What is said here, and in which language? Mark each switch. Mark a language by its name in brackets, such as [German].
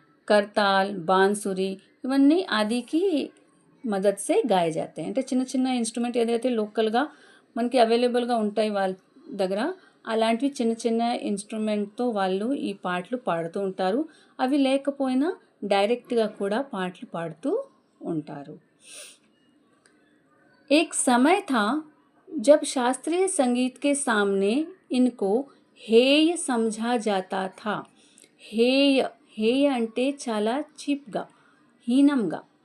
[Hindi] కర్తాల్, బాన్సురి ఇవన్నీ ఆదికి మదద్ సే గాయే జాతే. [Telugu] అంటే చిన్న చిన్న ఇన్స్ట్రుమెంట్ ఏదైతే లోకల్గా మనకి అవైలబుల్గా ఉంటాయి వాళ్ళ దగ్గర, అలాంటివి చిన్న చిన్న ఇన్స్ట్రుమెంట్తో వాళ్ళు ఈ పాటలు పాడుతూ ఉంటారు. అవి లేకపోయినా డైరెక్ట్గా కూడా పాటలు పాడుతూ ఉంటారు. [Hindi] एक समय था जब शास्त्रीय संगीत के सामने इनको हेय समझा जाता था. [Telugu] हेय అంటే చాలా చీప్గా, హీనంగా.